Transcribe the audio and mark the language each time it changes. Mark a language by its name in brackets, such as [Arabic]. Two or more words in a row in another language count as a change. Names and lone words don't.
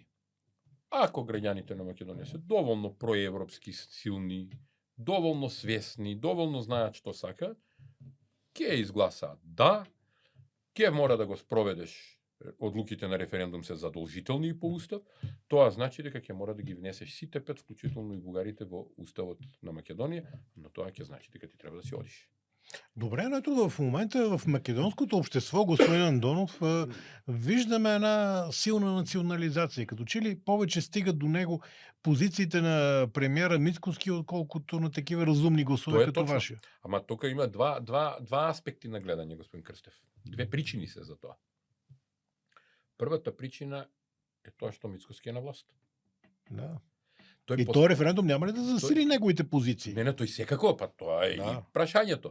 [Macedonian] Ако граѓаните на Македонија се доволно проевропски силни, доволно свесни, доволно знаат што сакаат, ќе изгласаат да, ќе мора да го спроведеш одлуките на референдум се задолжителни и по устав, тоа значи дека ќе мора да ги внесеш сите 5, вклучително и бугарите во уставот на Македонија, но тоа ќе значи дека ти треба да си одиш. [Bulgarian] Добре, но ето в момента в македонското общество, господин Андонов, виждаме една силна национализация. Като че ли повече стигат до него позициите на премиера Мицкоски, отколкото на такива разумни гласове [Macedonian] Тоа е [Bulgarian] като [Macedonian] точно. [Bulgarian] вашия. [Macedonian] Ама тука има два аспекти на гледање, господин Крстев. Две причини се за тоа. Првата причина е тоа што Мицкоски е на власт. Да. Тој [Bulgarian] И този референдум няма ли да засили неговите позиции? [Macedonian] Не, тој секако, па тоа е и [Bulgarian] Да. [Macedonian] прашањето.